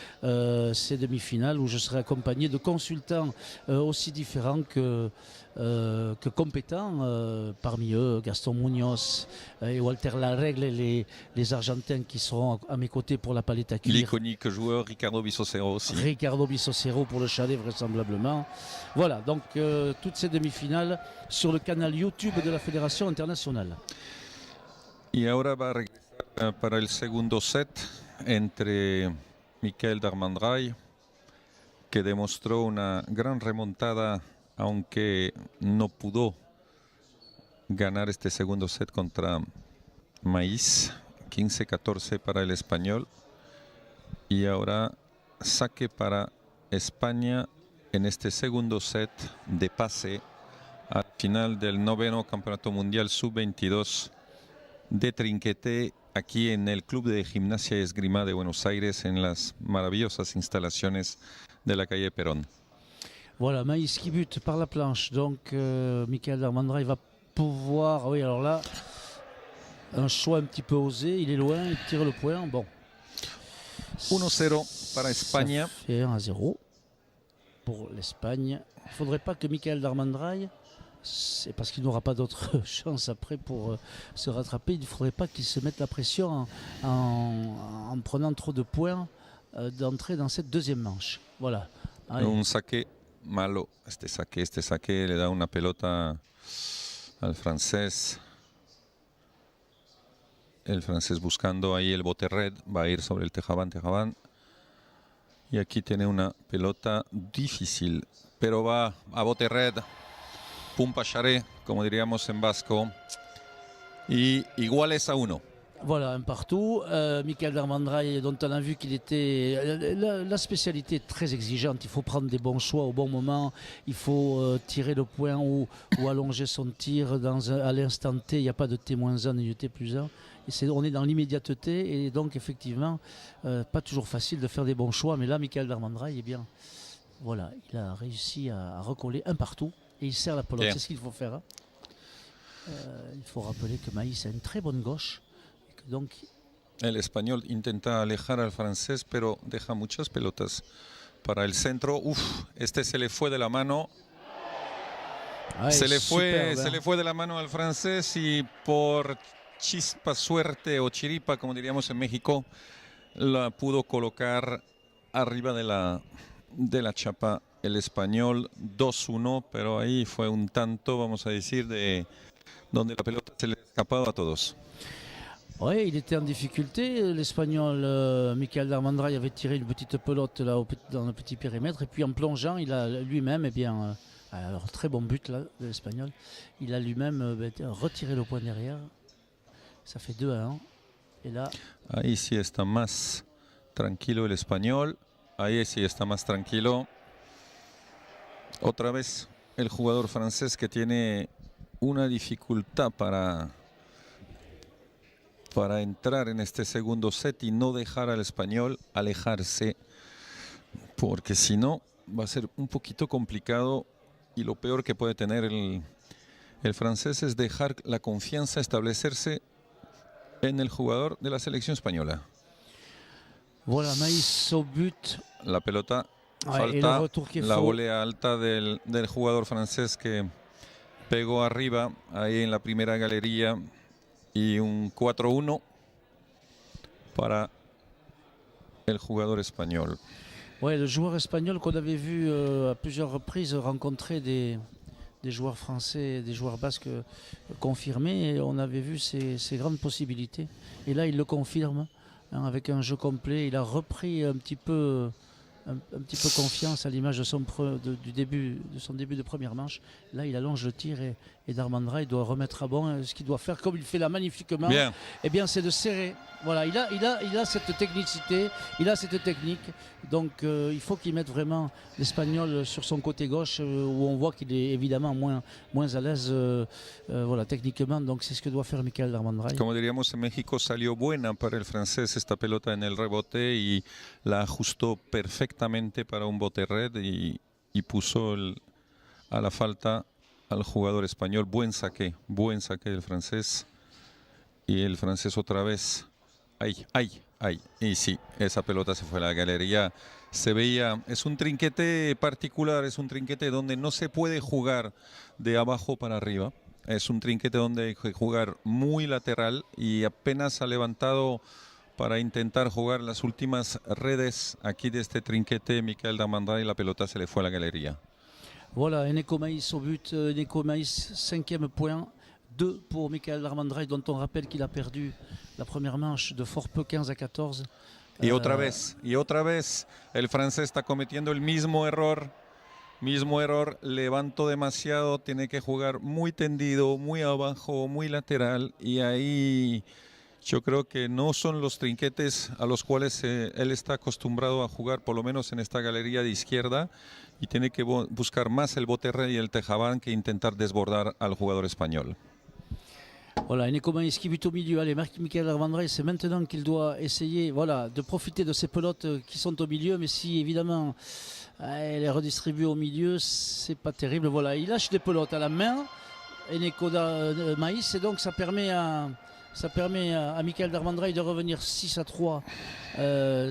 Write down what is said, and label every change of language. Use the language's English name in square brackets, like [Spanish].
[French] Ces demi-finales où je serai accompagné de consultants aussi différents que compétents, parmi eux Gaston Munoz et Walter Larregle, les Argentins qui seront à mes côtés pour la Paleta Cuir. L'iconique joueur Ricardo Bissocero aussi. Ricardo Bissocero pour le chalet vraisemblablement. Voilà, donc toutes ces demi-finales sur le canal YouTube de la Fédération Internationale. [Spanish] Y ahora va a regresar para el segundo set entre Michael Darmandray, que demostró una gran remontada, aunque no pudo ganar este segundo set contra Maíz. 15-14 para el español. Y ahora saque para España en este segundo set de pase al final del noveno Campeonato Mundial Sub-22 de Trinquete, aquí en el Club de Gimnasia y Esgrima de Buenos Aires, en las maravillosas instalaciones de la calle Perón. [French] Voilà, Maïs qui bute par la planche, donc Michael Darmandray va pouvoir, oui alors là, un choix un petit peu osé, il est loin, il tire le point, bon. [Spanish] 1-0 para España. [French] Ça fait 1-0 pour l'Espagne. Il ne faudrait pas que Michael Darmandray, c'est parce qu'il n'aura pas d'autre chance après pour se rattraper, il ne faudrait pas qu'il se mette la pression en prenant trop de points d'entrée dans cette deuxième manche. Voilà. Allez. [Spanish] Un saque malo, este saque le da una pelota al francés. El francés buscando ahí el bote red, va a ir sobre el Tejabán. Y aquí tiene una pelota difícil, pero va a bote red, pum pacharé, como diríamos en vasco, y iguales a 1. [French] Voilà, un partout. Michael Darmandray, dont on a vu qu'il était... La spécialité est très exigeante. Il faut prendre des bons choix au bon moment. Il faut tirer le point ou allonger son tir à l'instant T. Il n'y a pas de T-1 ni de T+1. On est dans l'immédiateté et donc effectivement, pas toujours facile de faire des bons choix. Mais là, Michael Darmandray, eh bien, voilà, il a réussi à recoller un partout et il sert la pelote. C'est ce qu'il faut faire. Hein. Il faut rappeler que Maïs a une très bonne gauche. Donc, [Spanish] el español intenta alejar al francés, pero deja muchas pelotas para el centro. Uf, este se le fue de la mano. Ay, se le [French] superbe. [Spanish] fue de la mano al francés y por chispa, suerte o chiripa, como diríamos en México, la pudo colocar arriba de la chapa el español. 2-1, pero ahí fue un tanto, vamos a decir, de donde la pelota se le ha escapado a todos. [French] Oui, il était en difficulté. L'Espagnol Michael Darmandray avait tiré une petite pelote là, dans le petit périmètre. Et puis en plongeant, il a lui-même, eh bien, alors très bon but là, de l'Espagnol. Il a lui-même retiré le point derrière. Ça fait 2-1. Et là... [Spanish] Ahí sí está más tranquilo el español. Ahí sí está más tranquilo. Otra vez el jugador francés que tiene una dificultad para entrar en este segundo set y no dejar al español alejarse, porque si no va a ser un poquito complicado y lo peor que puede tener el francés es dejar la confianza establecerse en el jugador de la selección española. [French] Voilà, Maïs au but. [Spanish] La pelota [French] Ouais, [Spanish] falta, la volea alta del jugador francés que pegó arriba ahí en la primera galería. Y un 4-1 para el jugador espagnol. [French] Ouais, le joueur espagnol qu'on avait vu à plusieurs reprises rencontrer des joueurs français, des joueurs basques confirmés. Et on avait vu ses grandes possibilités. Et là, il le confirme hein, avec un jeu complet. Il a repris un petit peu un petit peu confiance à l'image de de son début de première manche. Là, il allonge le tir et Darmandra, il doit remettre à bon. Ce qu'il doit faire, comme il fait là magnifiquement, Bien. eh bien, c'est de serrer. Voilà, il a cette technicité, il a cette technique. Donc, il faut qu'il mette vraiment l'Espagnol sur son côté gauche, où on voit qu'il est évidemment moins à l'aise voilà, techniquement. Donc, c'est ce que doit faire Michael Darmandra. [Spanish] Como diríamos en México, salió buena para el francés esta pelota en el rebote y la ajustó perfectamente para un bote red y puso a la falta al jugador español. Buen saque del francés. Y el francés otra vez. Ay. Y sí, esa pelota se fue a la galería. Se veía, es un trinquete particular, es un trinquete donde no se puede jugar de abajo para arriba. Es un trinquete donde hay que jugar muy lateral y apenas ha levantado para intentar jugar las últimas redes aquí de este trinquete Michael Darmandra y la pelota se le fue a la galería. [French] Voilà, Eneko Maïs au but, Eneko Maïs, 5e point, 2 pour Michael Darmandra, dont on rappelle qu'il a perdu la première manche de fort peu, 15-14. [Spanish] Y otra vez, el francés está cometiendo el mismo error, levantó demasiado, tiene que jugar muy tendido, muy abajo, muy lateral, y ahí yo creo que no son los trinquetes a los cuales él está acostumbrado a jugar, por lo menos en esta galería de izquierda, y tiene que buscar más el bote red y el tejabán que intentar desbordar al jugador español. [French] Voilà, Eneko Maïs qui bute au milieu. Allez, Michael Darmandra, c'est maintenant qu'il doit essayer de profiter de ces pelotes qui sont au milieu, mais si évidemment elle est redistribuée au milieu, c'est pas terrible. Voilà, il lâche des pelotes à la main, Eneko Maïs, et donc ça permet à Michael Darmandra de revenir 6-3.